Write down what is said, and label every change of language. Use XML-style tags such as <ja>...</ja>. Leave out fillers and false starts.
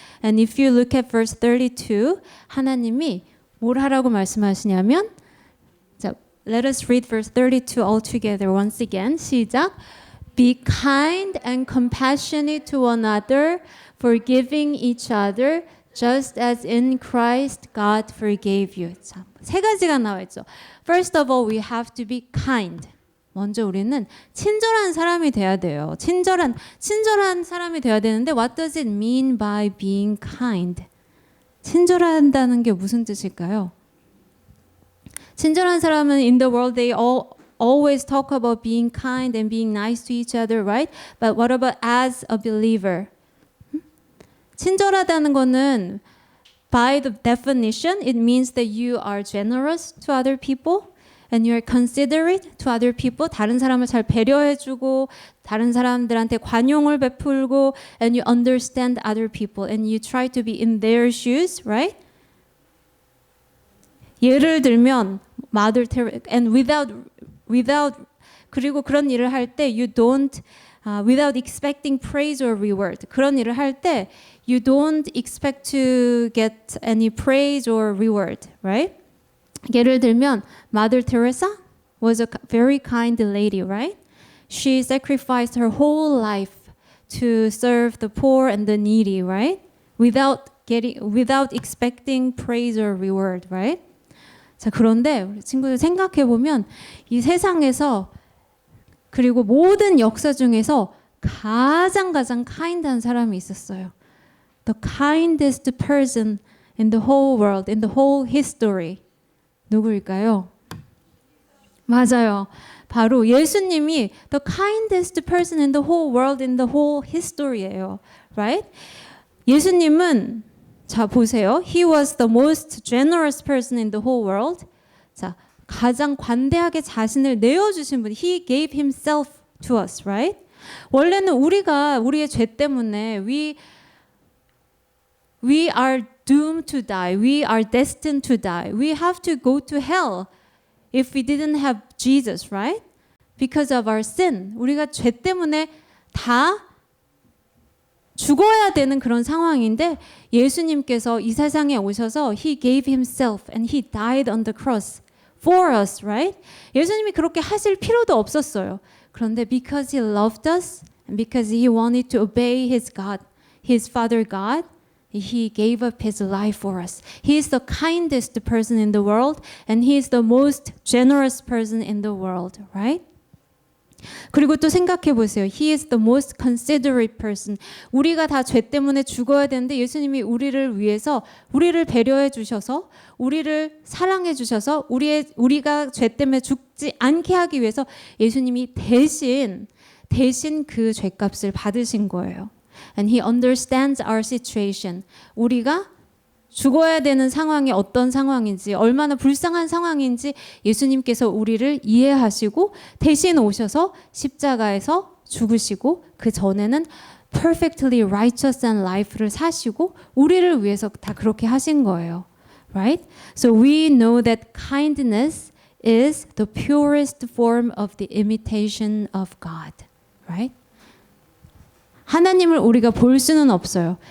<en>And if you look at verse 32,</en> <ko>하나님이 뭘 하라고 말씀하시냐면</ko> <en>자, let us read verse 32 all together once again.</en> <ko>시작.</ko> <en>Be kind and compassionate to one another, forgiving each other, just as in Christ God forgave you.</en> <ko>자, 세 가지가 나와 있죠.</ko> <en>First of all, we have to be kind.</en> <ko>먼저 우리는 친절한 사람이 돼야 돼요. 친절한 사람이 돼야 되는데</ko> <en>what does it mean by being kind?</en> <ko>친절한다는 게 무슨 뜻일까요? 친절한 사람은</ko> <en>in the world they always talk about being kind and being nice to each other, right? But what about as a believer?</en> <ko>친절하다는 거는</ko> <en>by the definition, it means that you are generous to other people and you are considerate to other people.</en> <ko>다른 사람을 잘 배려해주고 다른 사람들한테 관용을 베풀고</ko> <en>and you understand other people and you try to be in their shoes, right?</en> <ko>예를 들면</ko> <en>Mother Teresa and without</en> <ko>그리고 그런 일을 할 때</ko> <en>you don't without expecting praise or reward.</en> <ko>그런 일을 할 때</ko> <en>you don't expect to get any praise or reward, right?</en> <ko>예를 들면</ko> <en>Mother Teresa was a very kind lady, right? She sacrificed her whole life to serve the poor and the needy, right? Without expecting praise or reward, right?</en> <ko>자, 그런데 우리 친구들 생각해 보면 이 세상에서 그리고 모든 역사 중에서 가장 kind한 사람이 있었어요.</ko> <en>The kindest person in the whole world, in the whole history.</en> <ko>누구일까요? 맞아요. 바로 예수님이</ko> <en>the kindest person in the whole world, in the whole history예요.</en> <ko>Right? 예수님은 자 보세요.</ko> <en>He was the most generous person in the whole world.</en> <ko>자, 가장 관대하게 자신을 내어주신 분.</ko> <en>He gave himself to us, right?</en> <ko>원래는 우리가 우리의 죄 때문에</ko> <en>we are doomed to die. We are destined to die. We have to go to hell if we didn't have Jesus, right? Because of our sin.</en> <ko>우리가 죄 때문에 다 죽어야 되는 그런 상황인데 예수님께서 이 세상에 오셔서</ko> <en>He gave Himself and He died on the cross for us, right?</en> <ko>예수님이 그렇게 하실 필요도 없었어요.</ko> <en>그런데 because He loved us and because He wanted to obey His God, His Father God, He gave up His life for us. He is the kindest person in the world and He is the most generous person in the world, right?</en> <ko>그리고 또 생각해 보세요.</ko> <en>He is the most considerate person.</en> <ko>우리가 다 죄 때문에 죽어야 되는데 예수님이 우리를 위해서 우리를 배려해 주셔서 우리를 사랑해 주셔서 우리가 죄 때문에 죽지 않게 하기 위해서 예수님이 대신 그 죄값을 받으신 거예요.</ko> <en>And he understands our situation.</en> <ko>우리가 죽어야 되는 상황이 어떤 상황인지 얼마나 불쌍한 상황인지 예수님께서 우리를 이해하시고 대신 오셔서 십자가에서 죽으시고 그 전에는</ko> <en>perfectly righteous and life</en> <ko>를 사시고 우리를 위해서 다 그렇게 하신 거예요.</ko> <en>Right? So we know that kindness is the purest form of the imitation of God. Right?</en> <ko>하나님을 우리가 볼 수는 없어요.</ko>